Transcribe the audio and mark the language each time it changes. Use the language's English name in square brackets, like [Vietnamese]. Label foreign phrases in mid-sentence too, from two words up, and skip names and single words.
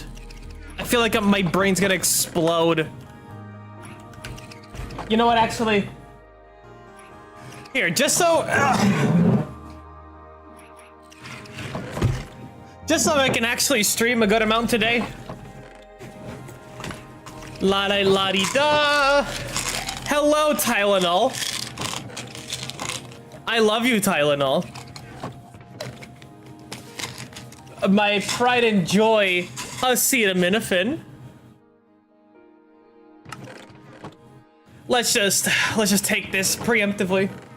[English] I feel like my brain's gonna explode. You know what, actually? Here, just so I can actually stream a good amount today. La-di-la-di-da. Hello, Tylenol. I love you, Tylenol. My pride and joy, acetaminophen. Let's just take this preemptively.